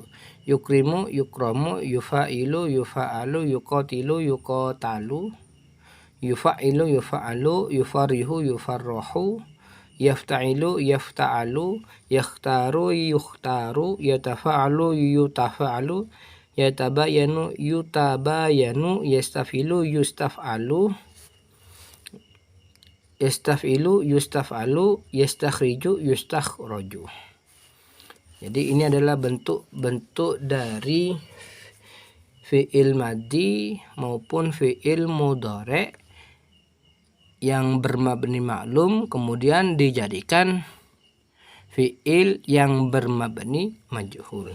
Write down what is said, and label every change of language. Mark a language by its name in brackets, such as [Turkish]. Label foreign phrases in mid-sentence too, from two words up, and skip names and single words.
[Arabic] يُكْرِمُ، يُكْرَمُ، يُفَاعِلُ، يُفَاعَلُ، يُقَاتِلُ، يُقَاتَلُ، يُفَاعِلُ، يُفَاعَلُ، يُفَرِّحُ، يُفَرَّحُ، يَفْتَعِلُ، يَفْتَعَلُ، يَخْتَارُ، يُخْتَارُ، يَتَفَاعَلُ، يُتَفَاعَلُ، يَتَبَايَنُ، يُتَبَايَنُ، يَسْتَفْعِلُ، يُسْتَفْعَلُ، يَسْتَفْعِلُ، يُسْتَفْعَلُ، يَسْتَخْرِجُ, يُسْتَخْرَجُ. [Indonesian] Jadi ini adalah bentuk-bentuk dari [Arabic] فعل ماضي [Indonesian] maupun [Arabic] فعل مضارع' [Indonesian] yang bermabni maklum kemudian dijadikan fi'il yang bermabni majhul.